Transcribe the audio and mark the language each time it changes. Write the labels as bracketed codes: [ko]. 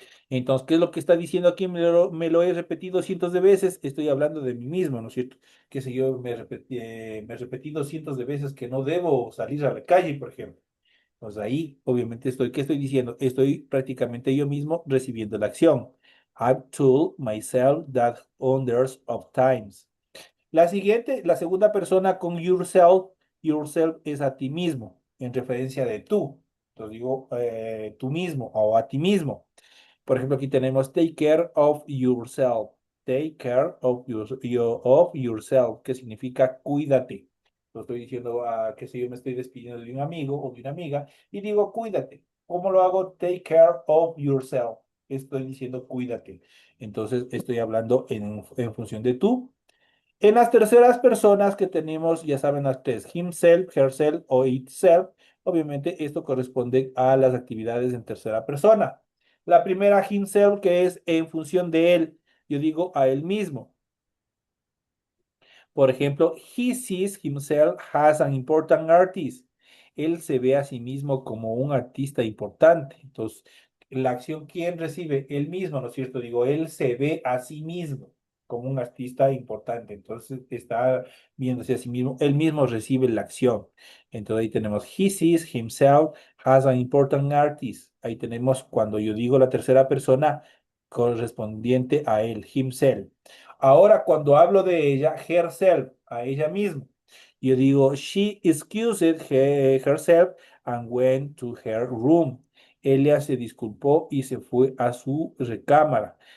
[es] Entonces, ¿qué es lo que está diciendo aquí? Me lo he repetido cientos de veces, estoy hablando de mí mismo, ¿no es cierto? Que si yo me he repetido cientos de veces que no debo salir a la calle, por ejemplo. Pues ahí, obviamente, ¿qué estoy diciendo? Estoy prácticamente yo mismo recibiendo la acción. [en] I've told myself that hundreds of times. [es] La segunda persona con yourself, yourself es a ti mismo, en referencia de tú. Entonces digo, tú mismo o a ti mismo. Por ejemplo, aquí tenemos [en] take care of yourself. Take care of, of yourself, [es] que significa cuídate. Lo estoy diciendo que si yo me estoy despidiendo de un amigo o de una amiga y digo cuídate. ¿Cómo lo hago? [en] Take care of yourself. [es] Estoy diciendo cuídate. Entonces estoy hablando en función de tú. En las terceras personas que tenemos, ya saben las tres, himself, herself o itself, obviamente esto corresponde a las actividades en tercera persona. La primera, himself, que es en función de él, yo digo a él mismo. Por ejemplo, [en] he sees himself as an important artist. [es] Él se ve a sí mismo como un artista importante. Entonces, la acción, ¿quién recibe? Él mismo, ¿no es cierto? Digo, él se ve a sí mismo como un artista importante. Entonces, está viéndose a sí mismo. Él mismo recibe la acción. Entonces, ahí tenemos, [en] he sees himself as an important artist. [es] Ahí tenemos cuando yo digo la tercera persona correspondiente a él, himself. Ahora, cuando hablo de ella, herself, a ella misma, yo digo, [en] she excused herself and went to her room. [es] Ella se disculpó y se fue a su recámara.